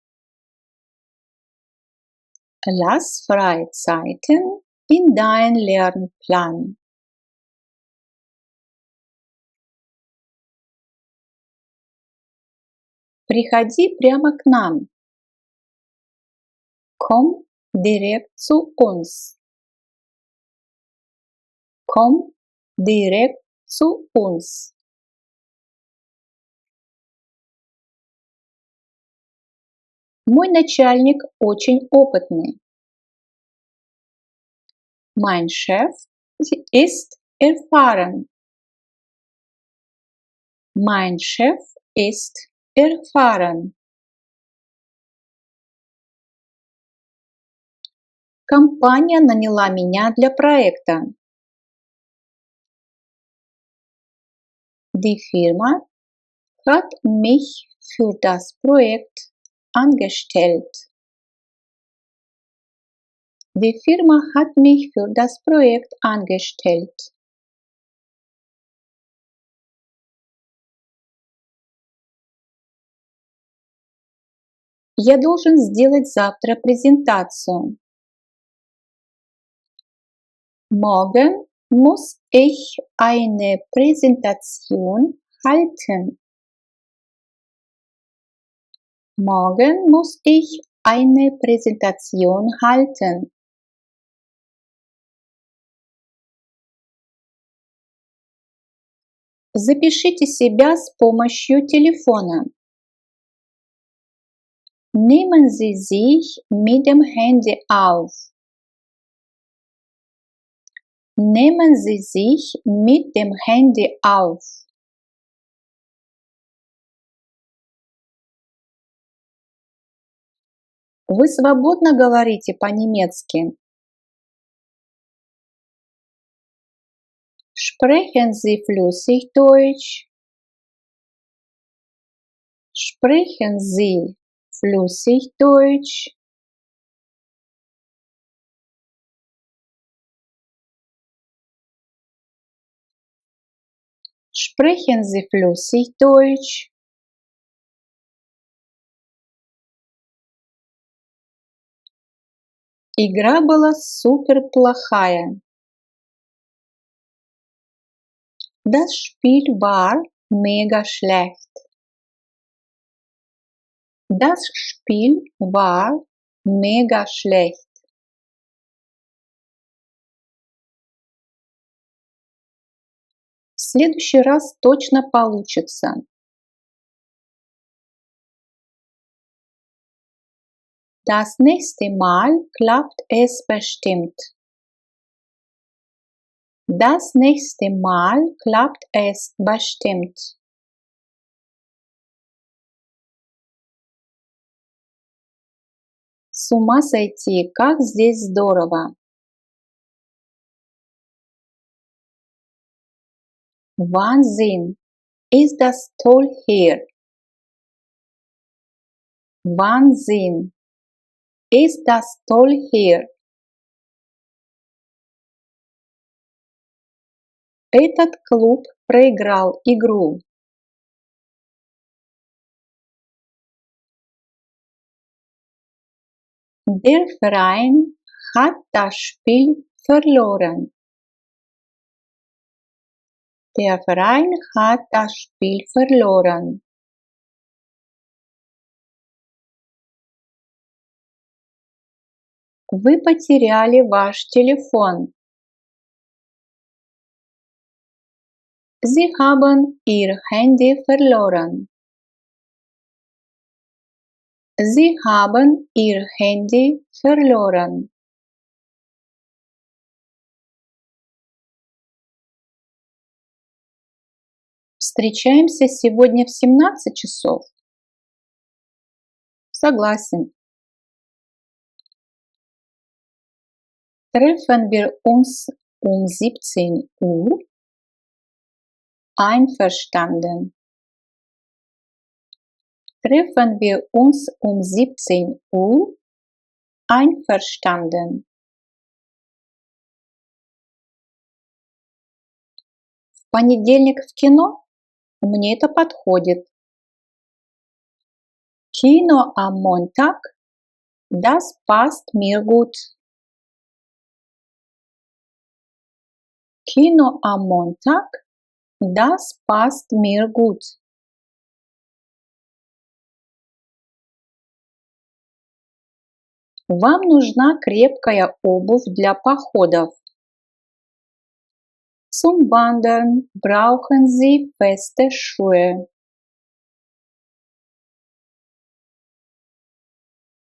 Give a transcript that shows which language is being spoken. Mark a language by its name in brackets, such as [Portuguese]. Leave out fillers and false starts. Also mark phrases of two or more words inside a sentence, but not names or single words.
[German] Lass freie Zeiten in dein Lernplan. [Russian] Приходи прямо к нам. [German] Komm direkt zu uns. Komm direkt zu uns. [Russian] Мой начальник очень опытный. [German] Mein Chef ist erfahren. Mein Chef ist erfahren. [Russian] Компания наняла меня для проекта. [German] Die Firma hat mich für das Projekt angestellt. Die Firma hat mich für das Projekt angestellt. [Russian] Я должен сделать завтра презентацию. [German] Morgen muss ich eine Präsentation halten. Morgen muss ich eine Präsentation halten. [Russian] Запишите себя с помощью телефона. [German] Nehmen Sie sich mit dem Handy auf. Nehmen Sie sich mit dem Handy auf. [Russian] Вы свободно говорите по-немецки? [German] Sprechen Sie flüssig Deutsch? Sprechen Sie flüssig Deutsch? Sprechen Sie flüssig Deutsch? [Russian] Игра была супер плохая. [German] Das Spiel war mega schlecht. Das Spiel war mega schlecht. [Russian] В следующий раз точно получится. [German] Das nächste Mal klappt es bestimmt. Das nächste Mal klappt es bestimmt. [Russian] С ума сойти, как здесь здорово! [German] Wahnsinn, ist das toll hier! Wahnsinn, ist das toll hier! [Russian] Этот клуб проиграл игру. [German] Der Verein hat das Spiel verloren. Der Verein hat das Spiel verloren. [Russian] Вы потеряли ваш телефон. [German] Sie haben Ihr Handy verloren. Sie haben Ihr Handy verloren. [Russian] Встречаемся сегодня в 17 часов? Согласен. [German] Treffen wir uns um 17 Uhr? Einverstanden. Treffen wir uns um 17 Uhr? Einverstanden. [Russian] В понедельник в кино? Мне это подходит. [German] Kino am Montag? Das passt mir gut. Kino am Montag? Das passt mir gut. [Russian] Вам нужна крепкая обувь для походов. [German] Zum Wandern brauchen Sie feste Schuhe.